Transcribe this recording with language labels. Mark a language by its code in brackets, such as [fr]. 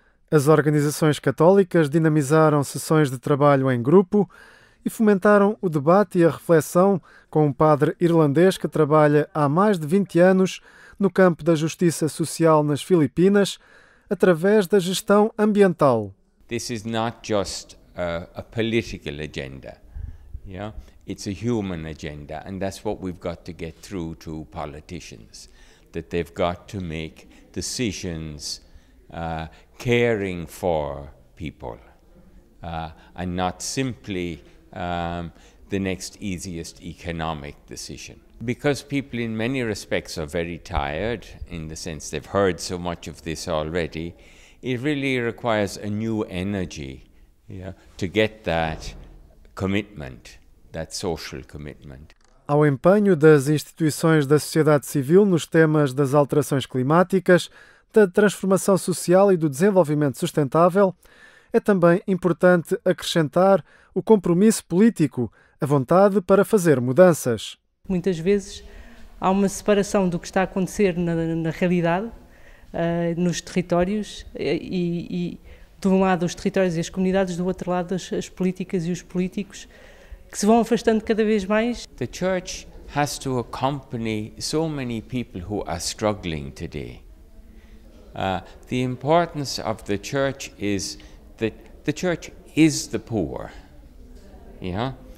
[pt] As organizações católicas dinamizaram sessões de trabalho em grupo e fomentaram o debate e a reflexão com um padre irlandês que trabalha há mais de 20 anos no campo da justiça social nas Filipinas, através da gestão ambiental. [en] This is not just a political agenda, yeah? It's a human agenda, and that's what we've got to get through to politicians, that they've got to make decisions caring for people and not simply the next easiest economic decision. Because people in many respects are very tired, in the sense they've heard so much of this already, it really requires a new energy, yeah, to get that commitment, that social commitment. [pt] Ao empenho das instituições da sociedade civil nos temas das alterações climáticas, da transformação social e do desenvolvimento sustentável, é também importante acrescentar o compromisso político, a vontade para fazer mudanças. Muitas vezes há uma separação do que está a acontecer na realidade, nos territórios, e de um lado os territórios e as comunidades, do outro lado as políticas e os políticos, que se vão afastando cada vez mais. [en] The church has to accompany so many people who are struggling today. The importance of the church is that the church is the poor, yeah?